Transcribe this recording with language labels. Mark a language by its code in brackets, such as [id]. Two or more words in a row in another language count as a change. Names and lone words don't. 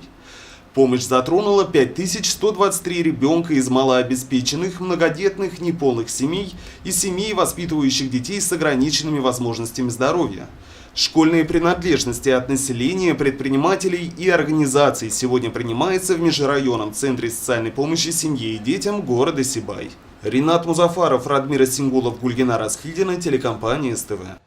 [ru] Помощь затронула 5123 ребенка из малообеспеченных, многодетных, неполных семей и семей, воспитывающих детей с ограниченными возможностями здоровья. Школьные принадлежности от населения, предпринимателей и организаций сегодня принимаются в межрайонном центре социальной помощи семье и детям города Сибай. Ринат Музафаров, Радмира Сингулов, Гульгина Расхильдина, телекомпания СТВ.